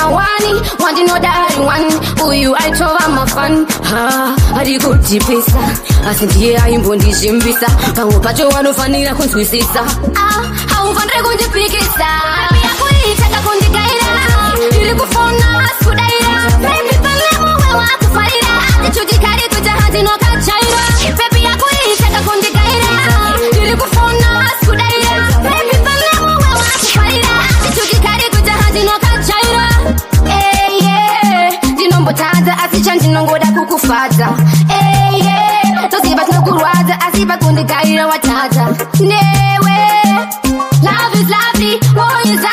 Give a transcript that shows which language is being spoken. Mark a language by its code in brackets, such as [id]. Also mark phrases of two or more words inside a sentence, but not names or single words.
[sn] wani wandinodari wani uyu aitova mafani ari kutipisa asi ndiye aimbondizvimbisa pamwe pacho wanofanira kunzwisisa haufanire kundipikisa yakuitaka kundigaira ndiri kufona waskudaira baby panemuwe wakufarira ndichudikari kujahazi nokachaira baby yakuitaka kundigaira ndiri kufona waskudaira baby panemuwe wakufarira ndichudikari kujahazi nokachaira ndinombotadza asi chandinongoda kukufadza toziva tinokurwadza asi pakundigaira watadza newe [en] love is lovely